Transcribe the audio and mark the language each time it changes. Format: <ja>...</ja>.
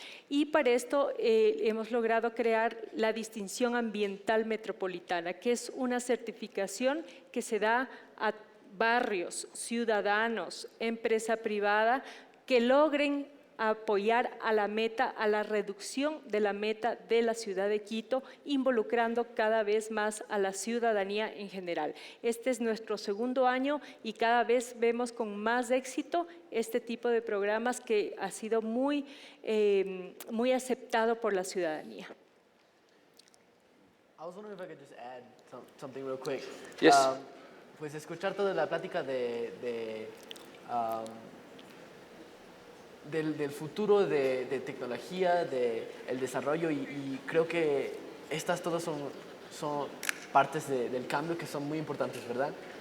<es>Y para esto hemos logrado crear la distinción ambiental metropolitana, que es una certificación que se da a barrios, ciudadanos, empresa privada, que logren apoyar a la meta, a la reducción de la meta de la ciudad de Quito, involucrando cada vez más a la ciudadanía en general. Este es nuestro segundo año y cada vez vemos con más éxito este tipo de programas que ha sido muy aceptado por la ciudadanía.</es> <en>I was wondering if I could just add something real quick. Yes.</en> <es>Pues escuchar toda la plática del futuro de tecnología, del desarrollo y creo que estas todas son partes del cambio que son muy importantes, ¿verdad?</es>